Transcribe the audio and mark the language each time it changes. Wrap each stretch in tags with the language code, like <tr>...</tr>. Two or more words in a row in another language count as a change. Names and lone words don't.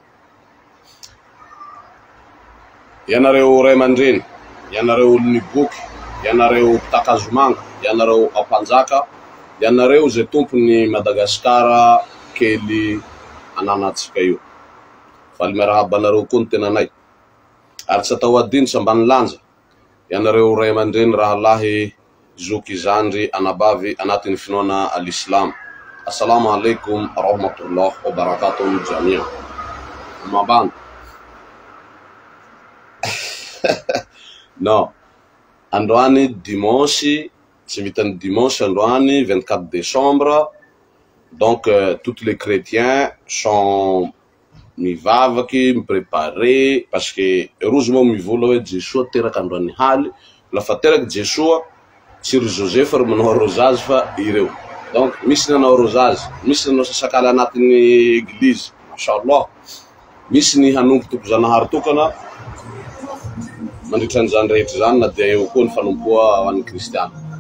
<mg>Ianareo ray aman-dreny, ianareo olon'ny boky, ianareo takazomanga, ianareo ampanjaka, ianareo zay tompony Madagasikara kely ananatsika io. Faly miarahaba anareo koa ny tenanay. Ary tsy atao adino sy ambany lanja, ianareo ray aman-dreny rahalahy zoky zandry anabavy anatin'ny finoana al-Islam.</mg> <ar>السلام عليكم ورحمة الله وبركاته جميعا.</ar> <mg>Mabana. Non, androany dimanche, tsy vitan'ny dimanche androany 24 décembre.</mg> <fr>Donc tous les chrétiens sont</fr> <mg>mivavaky, mipréparé</mg> <fr>parce que</fr> <mg>rozy moa mivola hoe Jesoa teraka androany haly, lafa teraky Jesoa tsy ry Joseph ry manao arosage fa ireo. Donc misy nanao arosage, misy nanao sasakala anatin'ny église, mashallah. Misy ny hanompo tompo-janahary tokana mandritra an'izany rehetra zany na dia eo koa ny fanompoa ho an'ny kristiana.</mg>